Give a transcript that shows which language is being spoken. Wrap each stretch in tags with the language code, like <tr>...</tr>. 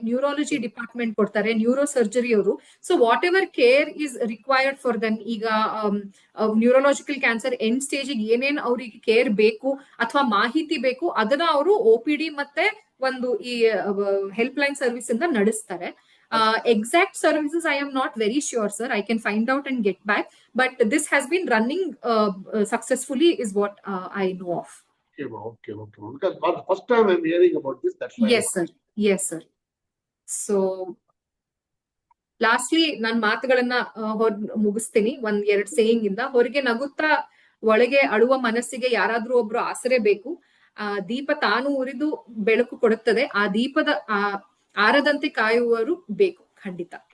<kn>Neurology department ಕೊಡ್ತಾರೆ, neuro surgery ಅವರು.</kn> <en>so whatever care is required for them,</en> <kn>ಈಗ neurological cancer end stage ಏನೇನ್ ಅವರಿಗೆ care ಬೇಕು ಅಥವಾ ಮಾಹಿತಿ ಬೇಕು ಅದನ್ನ ಅವರು OPD ಮತ್ತೆ ಒಂದು ಈ ಹೆಲ್ಪ್ ಲೈನ್ ಸರ್ವಿಸ್ ಇಂದ ನಡೆಸ್ತಾರೆ.</kn> <en>Exact services I am not very sure, sir. I can find out and get back. But this has been running successfully is what I know of. Okay. Because for the first time I'm hearing about this. That's why. Yes, sir. So, lastly,</en> <kn>ನಾನು ಮಾತುಗಳನ್ನ ಮುಗಿಸ್ತೀನಿ. 1-2 saying ಇಂದ. ಹೊರಗೆ ನಗುತ್ತಾ ಒಳಗೆ ಅಳುವ ಮನಸ್ಸಿಗೆ ಯಾರಾದ್ರೂ ಒಬ್ರು ಆಸರೆ ಬೇಕು. ದೀಪ ತಾನು ಉರಿದು ಬೆಳಕು ಕೊಡುತ್ತದೆ. ಆ ದೀಪದ ಆರದಂತೆ ಕಾಯುವವರು ಬೇಕು, ಖಂಡಿತ.</kn>